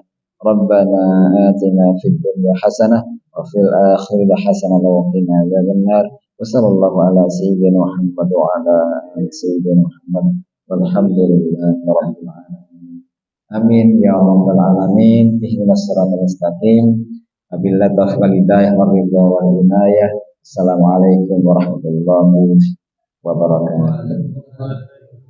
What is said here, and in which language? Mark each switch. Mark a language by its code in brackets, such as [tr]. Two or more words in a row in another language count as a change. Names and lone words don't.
[ar] ربنا آتنا في الدنيا حسنة وفي الآخرة حسنة وقنا عذاب النار. وصلى الله على سيدنا محمد وعلى آل سيدنا محمد والحمد لله رب العالمين. آمين يا رب العالمين. اهدنا الصراط المستقيم. وبالله التوفيق والهداية والرضا والعناية. السلام عليكم ورحمة الله وبركاته.